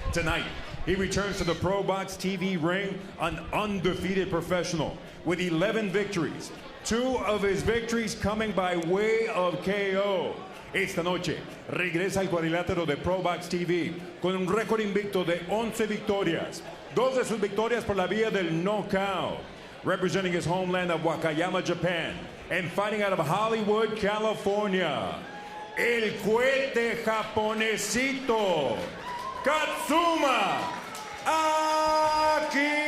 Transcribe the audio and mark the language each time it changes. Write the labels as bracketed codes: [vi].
[en] Tonight, he returns to the ProBox TV ring, an undefeated professional with 11 victories, 2 of his victories coming by way of KO. [es] Esta noche regresa al cuadrilátero de ProBox TV con un récord invicto de 11 victorias, 2 de sus victorias por la vía del knockout. [en] Representing his homeland of Wakayama, Japan, and fighting out of Hollywood, California, [es] el cohete japonesito, [en] Katsuma Akitsugi.